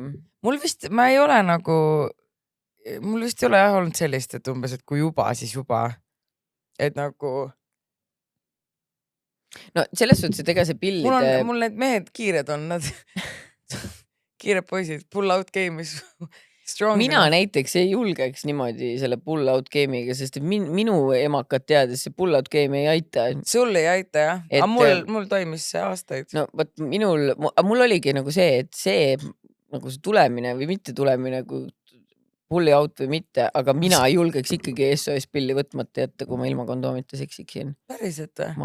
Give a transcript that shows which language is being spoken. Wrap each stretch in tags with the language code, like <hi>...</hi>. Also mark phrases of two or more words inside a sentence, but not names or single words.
<et>Mul vist ei ole olnud sellist, et umbes, et kui juba, siis juba. Et nagu... No selles suhtes, et ega see pillide... Mul need mehed kiired on, nad kiired poisid,</et> <en>pull out game is strong.</en> <et>Mina näiteks ei julgeks niimoodi selle</et> <en>pull out game'iga,</en> <et>sest minu emakad teades see</et> <en>pull out game</en> <et>ei aita. Sul ei aita, jah? Aga mul toimis see aastaid. No, mul oligi nagu see, et see nagu see tulemine või mitte tulemine, kui</et> <en>pulli out</en> <et>või mitte, aga mina ei julgeks ikkagi SOS pilli võtmata jätta, kui ma ilma kondoomita seksiksin. Päriselt või?</et>